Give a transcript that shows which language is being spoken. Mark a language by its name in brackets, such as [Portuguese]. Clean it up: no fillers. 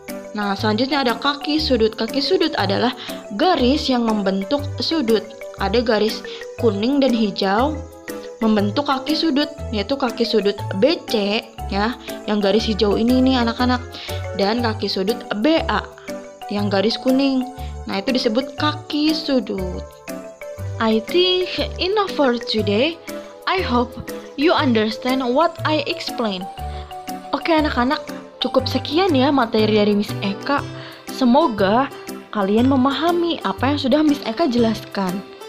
[Indonesian] Nah, selanjutnya ada kaki sudut. Kaki sudut adalah garis yang membentuk sudut. Ada garis kuning dan hijau membentuk kaki sudut, yaitu kaki sudut BC ya, yang garis hijau ini nih anak-anak, dan kaki sudut BA yang garis kuning. Nah, itu disebut kaki sudut. [English] I think enough for today. I hope you understand what I explain. [Indonesian] Oke anak-anak, cukup sekian ya materi dari Miss Eka. Semoga kalian memahami apa yang sudah Miss Eka jelaskan.